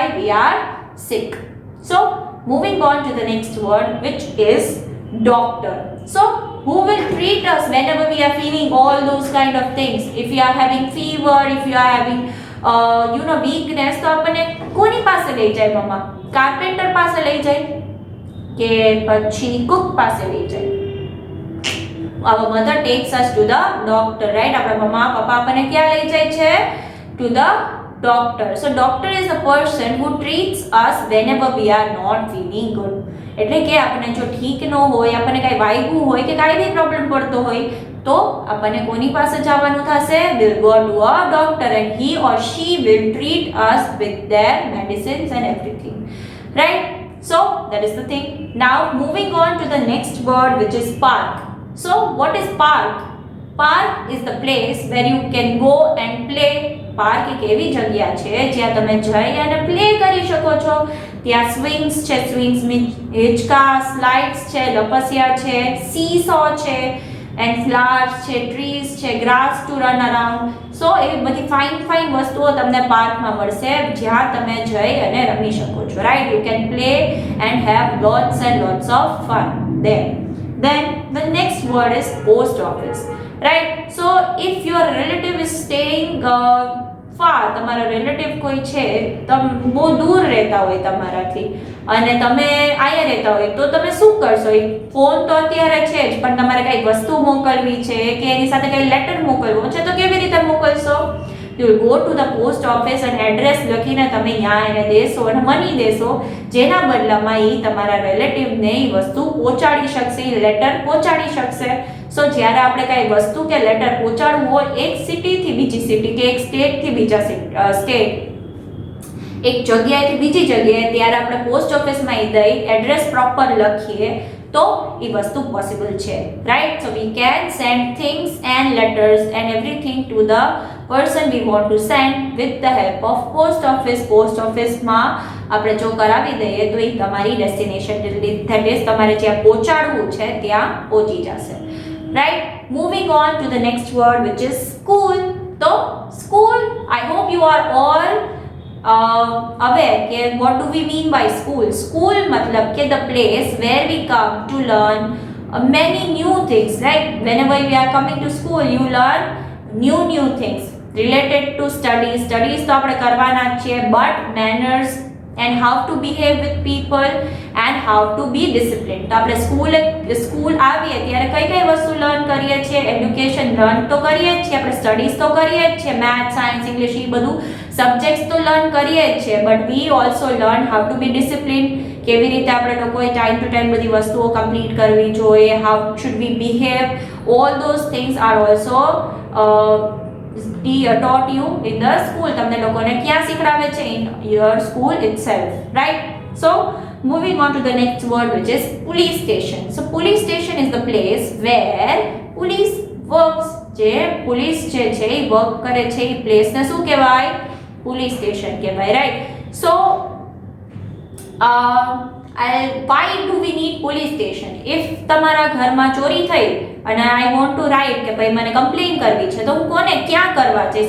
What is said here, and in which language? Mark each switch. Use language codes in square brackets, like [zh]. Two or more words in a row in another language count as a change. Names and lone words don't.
[en] we are sick. So moving on to the next word, which is doctor. So who will treat us whenever we are feeling all those kind of things? If you are having fever, if you are having weakness, [gu] તો આપણને કોની પાસે લઈ જાય મમ્મા? કાર્પેન્ટર પાસે લઈ જાય કે પછી કુક પાસે લઈ જાય? [en] Our mother takes us to the doctor, right? [gu] આપણા મમ્મા પપ્પા આપણને ક્યાં લઈ જાય છે? [en] To the doctor. So doctor is the person who treats us whenever we are not feeling good. [gu] એટલે કે આપણને જો ઠીક ન હોય, આપણને કાંઈ વાગ્યું હોય કે કાંઈ બી પ્રોબ્લેમ પડતો હોય તો આપણને કોની પાસે જવાનું થશે? [en] We'll go to a doctor and he or she will treat us with their medicines and everything, right? So that is the thing. Now moving on to the next word, which is park. So what is park? Park is the place where you can go and play [gu] પાર્ક એક એવી જગ્યા છે જ્યાં તમે જઈ અને પ્લે કરી શકો છો. ત્યાં સ્વિંગ્સ છે, [en] swings means [gu] હિંચકા, સ્લાઇડ્સ છે, લપસિયા છે, સીસો છે, [en] and flowers [gu] છે, ટ્રીઝ છે, [en] grass to run around. [gu] સો એવી બધી ફાઇન વસ્તુઓ તમને પાર્કમાં મળશે જ્યાં તમે જઈ અને રમી શકો છો. [en] Right, you can play and have lots and lots of fun there. Then the next word is post office. Right, so if your relative is staying far, [gu] તમારા રિલેટિવ કોઈ છે, તમે બહુ દૂર રહેતા હોય તમારાથી અને તમે અહીંયા રહેતા હોય તો તમે શું કરશો? ફોન તો અત્યારે છે જ, પણ તમારે કંઈક વસ્તુ મોકલવી છે કે એની સાથે કંઈ લેટર મોકલવો છે તો કેવી રીતે મોકલશો? [en] You will go to the post office and address [gu] લખીને તમે ત્યાં એને દેશો અને મની દેશો, જેના બદલામાં એ તમારા રિલેટિવને એ વસ્તુ પહોંચાડી શકશે, એ લેટર પહોંચાડી શકશે. સો જ્યારે આપણે કાંઈ વસ્તુ કે લેટર પહોંચાડવું હોય એક સિટીથી બીજી સિટી કે એક સ્ટેટથી બીજા સ્ટેટ, એક જગ્યાએથી બીજી જગ્યાએ, ત્યારે આપણે પોસ્ટ ઓફિસમાં એ દઈ [en] address proper [gu] લખીએ તો એ વસ્તુ પોસિબલ છે. [en] Right, so we can send things and letters and everything to the person we want to send with the help of post office. [gu] પોસ્ટ ઓફિસમાં આપણે જો કરાવી દઈએ તો એ તમારી [en] destination that is [gu] તમારે જ્યાં પહોંચાડવું છે ત્યાં પહોંચી જશે. [en] Right, moving on to the next word which is school. તો school, I hope you are all aware કે what do we mean by school. School [gu] મતલબ કે [en] the place where we come to learn many new things. Right, whenever we are coming to school you learn new things related to studies [gu] તો આપણે કરવાના જ છીએ, [en] but manners and how to behave with people and how to be disciplined. [gu] તો આપણે સ્કૂલ આવીએ ત્યારે કઈ વસ્તુ લર્ન કરીએ છીએ? [en] education learn [gu] તો કરીએ જ છીએ, આપણે સ્ટડીઝ તો કરીએ જ છીએ, [en] maths, science, English [gu] એ બધું સબ્જેક્ટ્સ તો લર્ન કરીએ જ છીએ, [en] but we also learn how to be discipline. [gu] કેવી રીતે આપણે લોકોએ ટાઈમ ટુ ટાઈમ બધી વસ્તુઓ કમ્પ્લીટ કરવી જોઈએ, [en] how should we behave, all those things are also taught you in the school. [gu] તમને લોકોને ક્યાં શીખડાવે છે? [en] in your school itself. Right, so moving on to the next word which is police station. So police station is the place where police works. [gu] જે પોલીસ જે છે એ વર્ક કરે છે એ પ્લેસને શું કહેવાય? પોલીસ સ્ટેશન કહેવાય. [en] Right, so why do we need police station? [gu] if તમારા ઘરમાં ચોરી થઈ અને [en] I want to write [gu] કે ભાઈ મને કમ્પ્લેન કરવી છે તો હું કોને ક્યાં કરવા જઈશ?